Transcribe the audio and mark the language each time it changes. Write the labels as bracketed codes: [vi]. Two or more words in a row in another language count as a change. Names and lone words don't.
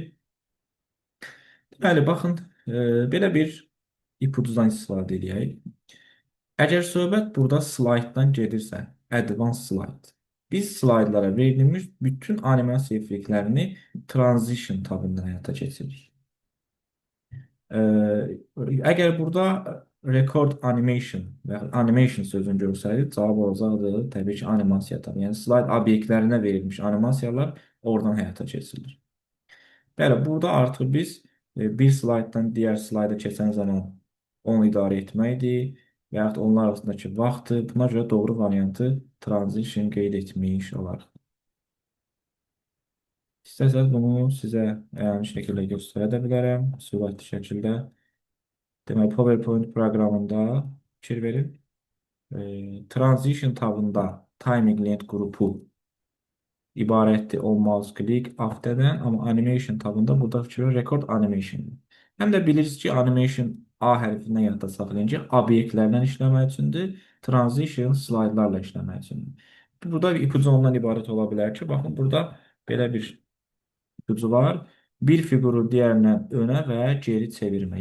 [az] Deməli, baxın, belə bir ipucudan istifadə edək. Əgər söhbət burada slayddan gedirsə, [en] advanced slide, [az] biz slaydlara verilmiş bütün animasiya effektlərini transition tabından həyata keçiririk. Əgər burada [en] record animation [az] və animation sözünü görsəydik, cavab olacaqdı təbii ki, animasiya tabii. Yəni slayd obyektlərinə verilmiş animasiyalar oradan həyata keçirilir. Bəli, burada artıq biz bir slayddan digər slayda keçən zaman onu idarə etməkdir və yaxud onlar arasındakı vaxtı, buna görə doğru variantı transition qeyd etmiş olarıq. İstəsəz bunu sizə əyani şəkildə göstərə də bilərəm, sürətli şəkildə. Deməli, PowerPoint proqramında fikir verin. Transition tabında [en] timing length [az] qrupu ibarətdir [en] on mouse click afterdən, [az] amma animation tabında burada fikir verin [en] record animation. [az] Həm də bilirsiniz ki, animation A hərfindən yadda saxlayın ki, obyektlərdən işləmək üçündür, transition slaydlarla işləmək üçündür. Burada bir ipucu ondan ibarət ola bilər ki, baxın burada belə bir ipucu var. Bir fiquru digərindən önə və geri çevirmə.